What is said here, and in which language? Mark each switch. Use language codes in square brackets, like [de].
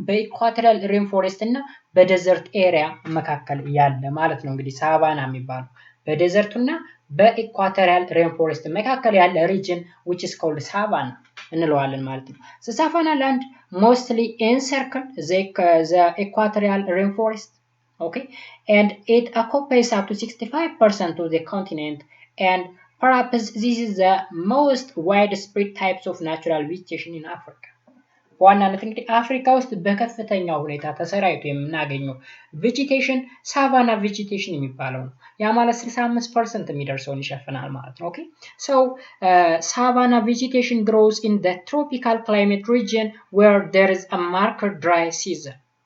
[am] በኢኳቶሪያል ሬንፎረስት እና በዴዘርት ኤሪያ መካከል ያለ ማለት ነው። እንግዲህ ሳቫና የሚባለው በዴዘርቱና በኢኳቶሪያል ሬንፎረስት መካከል ያለ ሪጅን [en] which is called [am] ሳቫና እንለዋለን ማለት ነው። [en] The savanna land mostly encircle the equatorial rainforest. Okay, and it occupies up to 65% of the continent, and perhaps this is the most widespread types of natural vegetation in Africa. [am] ዋናነት እንግዲህ አፍሪካ ውስጥ በከፍተኛ ሁኔታ ተሰራይቶ የምናገኘው ቬጂቴሽን ሳቫና ቬጂቴሽን የሚባለው ነው። ያ ማለት 65% የሚደርሰውን ይሸፍናል ማለት ነው። ኦኬ ሶ ሳቫና ቬጂቴሽን [en] grows in the tropical climate region where there is a marked dry season.